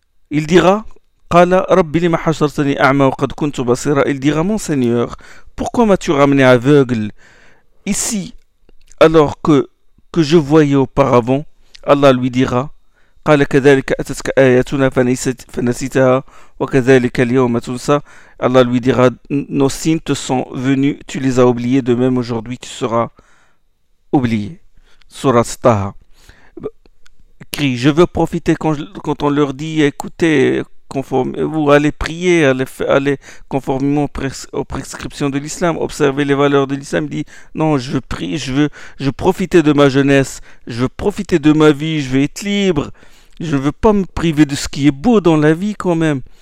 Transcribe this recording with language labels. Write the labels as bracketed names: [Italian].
[French] Il dira: [Arabic] قال ربي لما حشرتني أعمى وقد كنت بصيرا. [French] Il dira: mon Seigneur, pourquoi m'as-tu ramené aveugle ici alors que je voyais auparavant? Allah lui dira: [Arabic] قال كذلك أتتك آياتنا فنسيتها وكذلك اليوم تنسى. [French] Allah lui dira: nos signes te sont venus, tu les as oubliés, de même aujourd'hui tu seras oublié. Surat Taha. Crie: je veux profiter quand on leur dit: écoutez, vous allez prier, allez conformément aux prescriptions de l'islam, observer les valeurs de l'islam. Il dit: non, je veux prier, je veux profiter de ma jeunesse, je veux profiter de ma vie, je veux être libre, je ne veux pas me priver de ce qui est beau dans la vie quand même.